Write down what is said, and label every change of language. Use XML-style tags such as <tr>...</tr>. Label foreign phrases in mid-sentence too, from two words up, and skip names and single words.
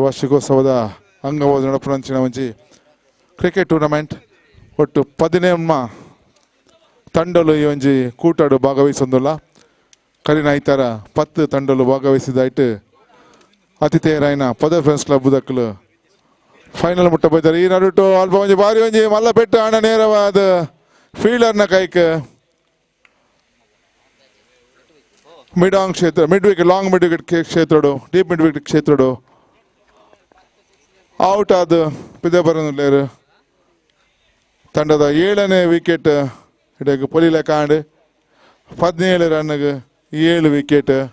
<tcy>ವಾರ್ಷಿಕೋತ್ಸವದ ಅಂಗವಾದ ನಡಪುನಂಚಿನ ಒಂಜಿ</tcy> <en>cricket tournament</en> <tcy>ಒಟ್ಟು 17 ತಂಡಲು ಈ ಒಂಜಿ ಕೂಟಾಡು ಭಾಗವಹಿಸೊಂದುಲ್ಲ ಕಲಿನ ಐತಾರ 10 ತಂಡಲು ಭಾಗವಹಿಸಿದಾಯ್ತು ಅತಿಥೇಯರಾಯಿನ ಪದವ್ ಫ್ರೆಂಡ್ಸ್ ಕ್ಲಬ್ ದಕ್ಕಲು ಫೈನಲ್ ಮುಟ್ಟ ಬೈತಾರೆ ಈ ನಡುಟು ಅಲ್ಪ ಒಂಜಿ ಬಾರಿ ಒಂಜಿ ಮಲ್ಲ ಪೆಟ್ಟು ಹಣ ನೇರವಾದ ಫೀಲ್ಡರ್ನ ಕೈಕ್</tcy> <en>mid wicket long mid wicket</en> <tcy>ಕ್ಷೇತ್ರಡು</tcy> <en>deep mid wicket</en> <tcy>ಕ್ಷೇತ್ರಡು ಔಟ್ ಆದ ಪಿದಬರಲೇರು ತಂಡದ 7ನೇ ವಿಕೆಟ್ ಇಡಗೆ ಪೊಲಿಲ ಕಾಂಡ್ 17 ರನ್ಗೆ 7 ವಿಕೆಟ್</tcy>